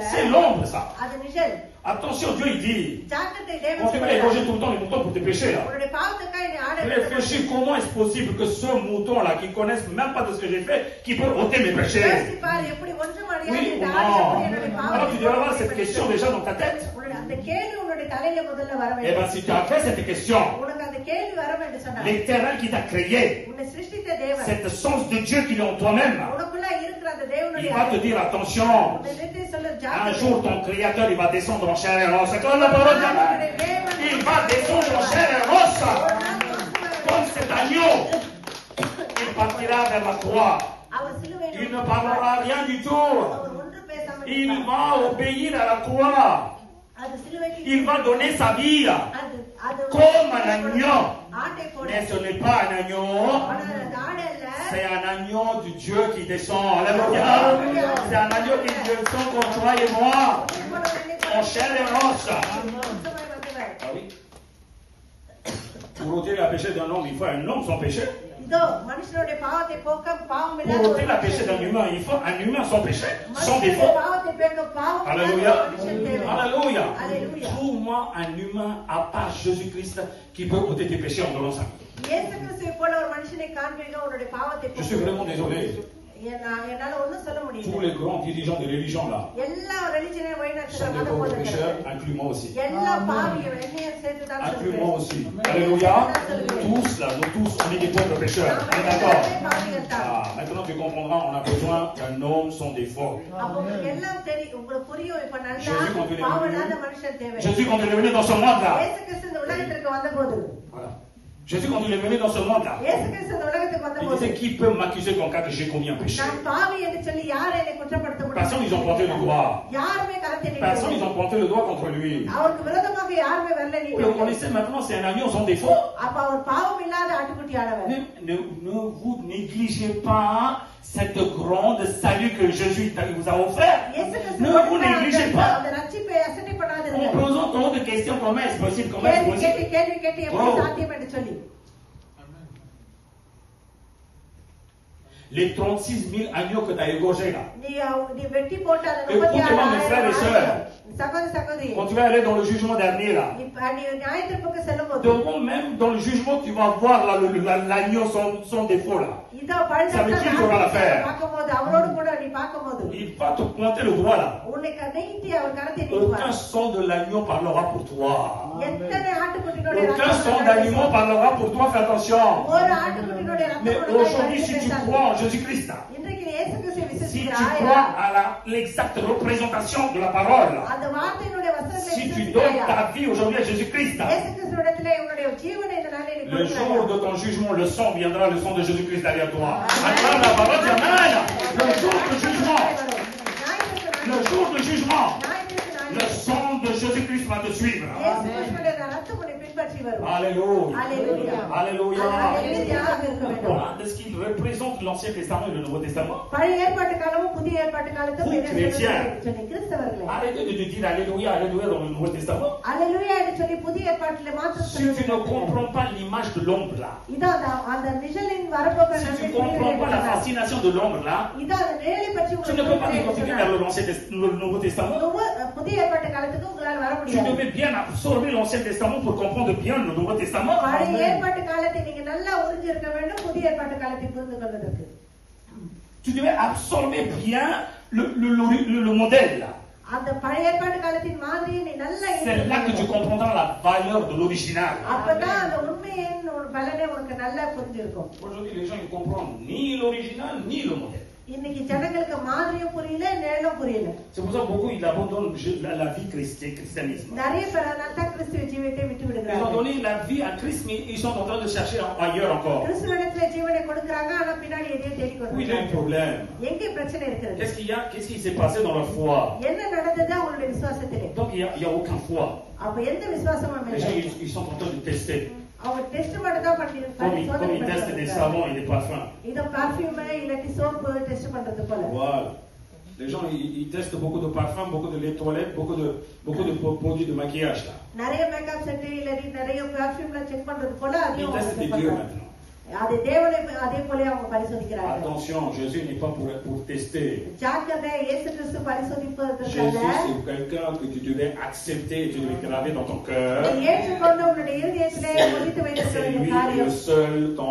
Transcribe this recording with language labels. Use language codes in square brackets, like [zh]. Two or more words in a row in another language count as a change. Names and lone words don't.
[fr] C'est l'ombre, ça. [ta] அது நிழல். [fr] Attention, Dieu, il dit, [ta] ஜாக்கிரதை [fr] on [ta] தேவன் [fr] te met les égorger tout le temps les moutons pour tes péchés. Là. [ta] உன்னுடைய பாவத்துக்காக நீ ஆடை [fr] Réfléchis, comment est-ce possible que ce mouton-là, qui ne connaissent même pas de ce que j'ai fait, qui peut ôter mes péchés? [ta] யோசிப்பார் எப்படி ஒன்றும் அறியாத [fr] Oui ou [ta] இந்த ஆடு எப்படி என்னுடைய [fr] non? Alors tu [ta] பாவத்தை [fr] devrais avoir cette question déjà dans ta tête. [ta] அந்த கேள்வி உன்னுடைய தலையில முதல்ல வர [fr] Eh [ta] வேண்டும். [fr] bien, si tu as fait cette question, [ta] உனக்கு அந்த கேள்வி வர வேண்டும் சொன்னா [fr] l'Éternel qui t'a créé, [ta] உன்னை சிருஷ்டித்த தேவன் [fr] cette sens de Dieu qu'il est en toi-même, [ta] உனக்குள்ள இருக்கிற அந்த [fr] il [ta] தேவனுடைய [fr] va te dire, attention, [ta] உன்னை நிறுத்தி சொல்லு [fr] un [ta] ஜாக்கிரதை. [fr] jour ton Créateur, il va descendre en chair et en os. C'est comme la parole de Dieu. Il va descendre en chair et en os. Comme cet agneau, il partira vers la croix. [ta] அவர் சிலுவையில் [fr] Il ne parlera rien du tout. [ta] அவர் ஒன்று பேசாமல் [fr] Il [ta] இருப்பார். [fr] va obéir à la croix. [ta] அது சிலுவைக்கு [fr] Il va donner sa vie [ta] அது [fr] comme un agneau. [ta] ஆட்டை போல [fr] Mais ce n'est pas un agneau. [ta] ஆனால் அது ஆடு அல்ல. [fr] C'est un agneau du Dieu qui descend. Alléluia. C'est un agneau qui descend comme toi et moi. En chair et en os. Ah oui. Pour ôter le péché d'un homme, il faut un homme sans péché. [ta] இதோ மனுஷனுடைய பாவத்தை போக்க பாவம் [fr] Pour ôter le péché d'un humain, il faut un humain sans péché, sans défaut. [ta] பாவத்தை போக்க பாவம் [fr] Alléluia. [ta] மனுஷன் தேவை. [fr] Alléluia. Alléluia. Trouve-moi un humain à part Jésus-Christ qui peut ôter tes péchés en donnant sa vie. [ta] இயேசு கிறிஸ்துவை போல ஒரு மனுஷனை காண்பீங்க உன்னுடைய பாவத்தை [fr] Je suis vraiment désolé. [ta] என்னால ஒண்ணும் சொல்ல [fr] Tous [ta] முடியல. [fr] les grands dirigeants de religion là [ta] எல்லா religion-ஐ வழிநடத்துற [fr] sont des [ta] மத [fr] pauvres pécheurs, [ta] போதகர்கள் [fr] inclus moi aussi. [ta] எல்லா பாவிகள் என்னையும் சேர்த்து தான் [fr] Inclus [ta] சொல்றேன். [fr] moi aussi. Alléluia. Tous là, nous tous, on est des pauvres pécheurs. On est d'accord? Maintenant tu comprendras, on a besoin d'un homme sans défaut. [ta] அப்ப உங்களுக்கு எல்லாம் தெரியும், உங்களுக்கு புரியும். இப்ப நல்லா [fr] Jésus, quand il est [ta] பாவமில்லாத மனுஷன் தேவை. [fr] venu, Jésus quand il est venu dans ce monde là, [ta] இயேசு கிறிஸ்து இந்த உலகத்திற்கு வந்தபோது, [fr] voilà. Jésus quand il est venu dans ce monde là, [ta] இயேசு கிறிஸ்து இந்த உலகத்துக்கு [fr] il [ta] வந்தபோது, [fr] disait qui peut m'accuser qu'en cas que j'ai commis un péché? [ta] நான் பாவி என்று சொல்லி யார் என்னை குற்றப்படுத்த [fr] Personne ils ont [ta] முடியும்? [fr] pointé le doigt. [ta] யாருமே கரத்தை [fr] Personne ils [ta] நீட்டவில்லை. [fr] ont pointé le doigt contre lui. [ta] அவருக்கு விரோதமாக யாருமே வரல [fr] Vous le [ta] நீட்டவில்லை. [fr] connaissez maintenant, c'est un agneau sans défaut. [ta] அப்ப அவர் பாவம் இல்லாத ஆட்டுக்குட்டியானவர். [fr] Ne vous négligez pas cette grande salut que Jésus vous a offert. [ta] இயேசு கிறிஸ்து [fr] Ne vous négligez pas. [ta] அந்த ரட்சிப்பை அசட்டை [fr] En [ta] பண்ணாதீர்கள். [fr] posant tant de questions, comment est-ce possible? Comment est-ce [ta] கேள்வி [fr] possible? [ta] கேட்டு எப்படி சாத்தியம் என்று சொல்லி [fr] Les 36 000 agneaux que tu as égorgés là. [ta] நீ வெட்டி போட்ட அந்த [fr] Écoutez-moi, mes frères et sœurs. [ta] சகோதர சகோதரி, [fr] Quand tu vas aller dans le jugement dernier là, [ta] இப்ப நீ நியாயத்தீர்ப்புக்கு செல்லும்போது [fr] devant même dans le jugement, tu vas voir là, l'agneau sans défaut là. [ta] இதோ [fr] Ça veut dire que tu vas la faire. [ta] பார்க்கும்போது அவரோடு கூட நீ பார்க்கும்போது [fr] Il va te pointer le doigt là. [ta] உன்னை நீட்டி அவர் கரத்தை [fr] Aucun [ta] நீட்டுவார். [fr] sang de l'agneau parlera pour toi. [ta] எத்தனை ஆட்டுக்குட்டியோட [fr] Aucun sang d'agneau parlera pour toi, fais attention. [ta] ஒரு ஆட்டுக்குட்டியோட [fr] Mais [ta] ரத்தம் [fr] aujourd'hui, si tu crois en Jésus-Christ, là, [ta] இன்றைக்கு நீ இயேசு கிறிஸ்துவை [fr] si tu [ta] விசுவாசிக்கிறாயா? [fr] crois à l'exacte représentation de la parole, [ta] அந்த வார்த்தையினுடைய வசனங்களை [fr] si tu donnes [ta] விசுவாசிக்கிறாயா? [fr] ta vie aujourd'hui à Jésus-Christ, [ta] இயேசு கிறிஸ்துவிடத்திலே உன்னுடைய ஜீவனை இந்த நாளிலே நீ [fr] le jour [ta] கொடுக்கிறாயா? [fr] de ton jugement, le sang viendra, le sang de Jésus-Christ derrière toi. Acclame la parole, dis Amen. Le jour du jugement, le jour du jugement, le sang de Jésus-Christ va te suivre. [ta] இயேசு கிறிஸ்துவினுடைய ரத்தம் உன்னை பின்பற்றி வரும். [fr] Alléluia. Alléluia. Alléluia. [ta] Alléluia இருக்க வேண்டும். [fr] Voilà de ce qui représente l'Ancien Testament et le Nouveau Testament. [ta] பழைய ஏற்பாட்டு காலமும் புதிய ஏற்பாட்டு காலத்தும் [fr] Vous, [ta] என்ன [fr] chrétiens. [ta] சொல்லுகிறது சொல்லி கிறிஸ்தவர்களே, [fr] Arrêtez de dire Alléluia, Alléluia dans le Nouveau Testament. [ta] அல்லேலூயா என்று சொல்லி புதிய ஏற்பாட்டிலே மாத்திரம் [fr] Si tu ne [ta] சொல்லுகிறது. [fr] comprends pas l'image de l'ombre là, [ta] இதோ அந்த நிழலின் வரப்போகிற [fr] si tu [ta] நன்மை [fr] ne comprends pas la [ta] தீமைகளை [fr] fascination de l'ombre là, [ta] இதோ அந்த நிழலை பற்றி [fr] tu ne peux pas [ta] உங்களுக்கு [fr] continuer vers le Nouveau Testament. [ta] புதிய ஏற்பாட்டு காலத்துக்கு உங்களால் வர [fr] Tu [ta] முடியாது. [fr] devais bien absorber l'Ancien Testament pour comprendre bien le Nouveau Testament. [ta] பழைய ஏற்பாட்டு காலத்தை நீங்க நல்லா உறிஞ்சி இருக்க வேண்டும் புதிய ஏற்பாட்டு காலத்தை புரிந்து கொள்வதற்கு. [fr] Tu devais absorber bien le modèle là. [ta] அந்த பழைய ஏற்பாட்டு காலத்தின் மாதிரியை நீ நல்லா [fr] C'est là que tu comprendras la valeur de l'original. [ta] அப்பதான் அந்த உண்மையின் பலனே உனக்கு நல்லா புரிஞ்சிருக்கும். [fr] Aujourd'hui, les gens ne comprennent ni l'original ni le modèle. [ta] இன்னைக்கு ஜனங்களுக்கு மாதிரியும் புரியல நிழலும் புரியல. [fr] C'est pour ça que beaucoup ils abandonnent la vie christianisme. [ta] நிறைய பேர் அதனால தான் கிறிஸ்துவ ஜீவியத்தை விட்டு [fr] Ils ont [ta] விடுகிறார்கள். [fr] donné la vie à Christ, mais ils sont en train de chercher ailleurs encore. [ta] கிறிஸ்துவனிடத்துல ஜீவனை கொடுக்கறாங்க ஆனா பின்னாடி எதையோ தேடி [fr] Oui, il y a un [ta] கொண்டிருக்காங்க. [fr] problème. [ta] எங்கே பிரச்சனை இருக்கிறது? [fr] Qu'est-ce qui s'est passé dans leur foi? [ta] என்ன நடந்தது அவங்களுடைய விசுவாசத்திலே? [fr] Donc il y a aucun foi. [ta] அப்ப எந்த விசுவாசமும் [fr] Les gens [ta] இல்லை. [fr] ils sont en train de tester. [ta] அவங்க டெஸ்ட் மட்டும் தான் பண்ணி [fr] Comme ils testent des savons et des parfums. [ta] இத பர்ஃபியூம் இல்லாட்டி சோப்பு டெஸ்ட் பண்றது போல. [fr] Voilà. Les gens ils testent beaucoup de parfums, beaucoup de lait de toilette, beaucoup de produits de maquillage là. [ta] நிறைய [en] makeup set [ta] இல்லாட்டி நிறைய பர்ஃபியூம்ல செக் பண்றது போல [fr] Ils [ta] அதையும் [fr] testent des dieux maintenant. [ta] அது தேவனை அதே போல அவங்க பரிசோதிக்கிறார்கள். [fr] Attention, Jésus n'est pas pour tester. [ta] ஜாக்கிரதை, இயேசு கிறிஸ்து பரிசோதிப்பதற்கல்ல. [fr] Jésus, c'est quelqu'un que tu devais accepter, tu devais graver dans ton cœur. [ta] நீ ஏற்றுக்கொண்டு உன்னுடைய இருதயத்திலே பதித்து வைத்திருக்க [fr] C'est [ta] வேண்டிய [fr] lui le [ta] காரியம். [fr] seul, ton